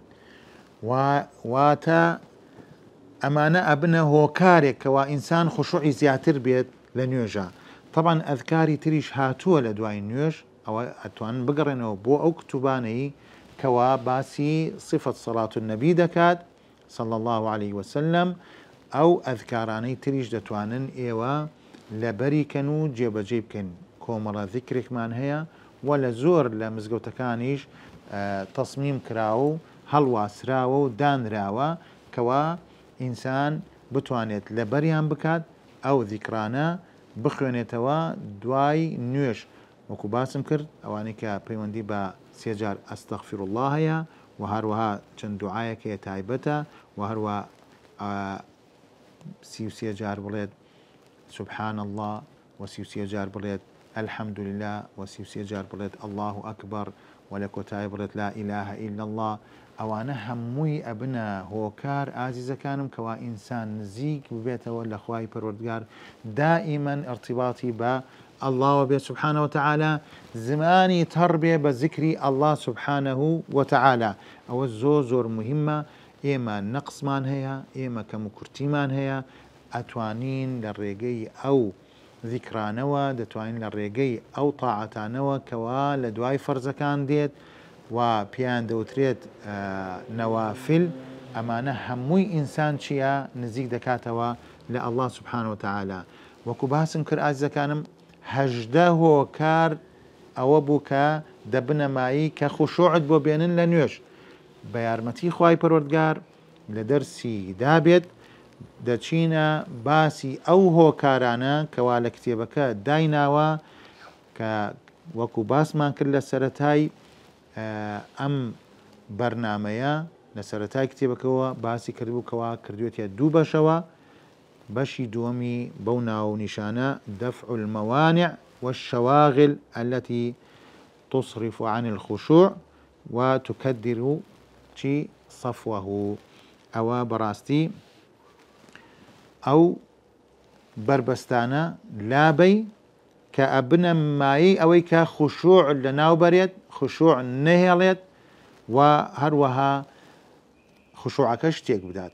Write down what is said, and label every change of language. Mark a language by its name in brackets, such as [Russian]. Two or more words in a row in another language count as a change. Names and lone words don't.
[Central Kurdish] واتە ئەمانە ئەبنە هۆکارێک کەوا ئینسان خوشوعی زیاتر بێت لە نوێژە. طبعاً ئەذکاری تریش هاتووە لە دوای نوێژ، ئەوە ئەتوانن بگەڕێنەوە بۆ ئەو کتوبانەی کەوا باسی [Arabic] صفەت سەڵات النەبی [Central Kurdish] دەکات [Arabic] صلى الله عليه وسلم. [Central Kurdish] ئەو ئەذکارانەی تریش دەتوانن ئێوە لەبەریکەن و جێبەجێ بکەن. کۆمەڵە ذیکرێکمان هەیە و لە زۆر لە مزگەوتەکانیش تەسمیم کراوە و هەڵواسراوە و دانراوە کەوا ئینسان بتوانێت لەبەریان بکات ئەو ذیکرانە بخوێنێتەوە دوای نوێژ. وەکو باسم کرد ئەوانەی کە پەیوەندی بە 3 جار [Arabic] ئەستەغفر الله [Central Kurdish] هەیە و هەروەها چەند دوعایەک هەیە تایبەتە و هەروە 33 جار بڵێت [Arabic] سبحان الله [Central Kurdish] و 33 جار بڵێت [Arabic] الحمد لله [Central Kurdish] و 33 جار بڵێت [Arabic] الله ئەکبەر [Central Kurdish] و لە کۆتایی بڵێت [Arabic] لا إله إلا الله. [Central Kurdish] ئەوانە هەمووی ئەبنە هۆکار ئازیزەکانم کەوا ئینسان نزیک ببێتەوە لە خوای پەروەردگار، دائیمەن ارتباطی بە الله وبێت [Arabic] سبحانه وتعالى، [Central Kurdish] زمانی تەڕ بێ بە ذکری [Arabic] الله سبحانه وتعالى. [Central Kurdish] ئەوە زۆر مهمە. ئێمە نەقسمان هەیە، ئێمە کەم و کورتیمان هەیە، ئەتوانین لە ڕێگەی ئەو ذیکرانەوە دەتوانین لە ڕێگەی ئەو تاعەتانەوە کەوا لە دوای فەرزەکان دێت و پێیان دەوترێت نەوافل. ئەمانە هەمووی ئینسان چییە؟ نزیک دەکاتەوە لە [Arabic] الله سبحانه وتعالى. [Central Kurdish] وەکو باسم کرد ئازیزەکانم، 18 هۆکار ئەوە بوو کە دەبنەمایی کە خوشوعت بۆ بێنن لە نوێژ. بە یارمەتی خوای پەروەردگار لە دەرسی دابێت دەچینە باسی ئەو هۆکارانە کەوا لە کتێبەکە دایناوە کە وەکو باسمان کرد لە سەرەتای ئەم بەرنامەیە، لە سەرەتای کتێبەکەەوە باسی کردبوو کەوا کردوێتە 2 بەشەوە. بەشی دووەمی بەو ناو نیشانە [Arabic] دەفع المەوانع والشواغل التي تصرف عن الخشوع وتكدر صفوه. [Central Kurdish] ئەوە بەڕاستی ئەو بربەستانە لابەی کە ئەبنە مایی ئەوەی کە خوشوع لە ناوبەرێت، خوشوع نەهێڵێت و هەروەها خوشوعەکە شتێک بدات.